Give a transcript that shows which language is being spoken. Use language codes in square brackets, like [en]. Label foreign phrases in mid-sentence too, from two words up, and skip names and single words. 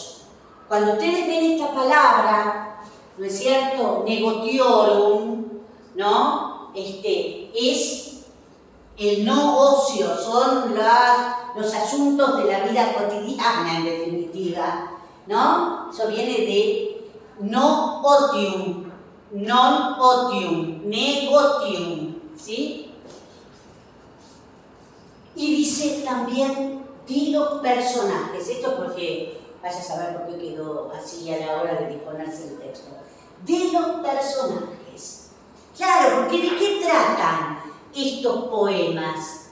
[es] Cuando ustedes ven esta palabra, ¿no es cierto? Negotiorum, ¿no? Es el no ocio, son los asuntos de la vida cotidiana, en definitiva, ¿no? Eso viene de no otium, [la] non otium, negotium, [es] ¿sí? Y dice también de los personajes, esto porque vaya a saber por qué quedó así a la hora de disponerse el texto. De los personajes. Claro, porque ¿de qué tratan estos poemas?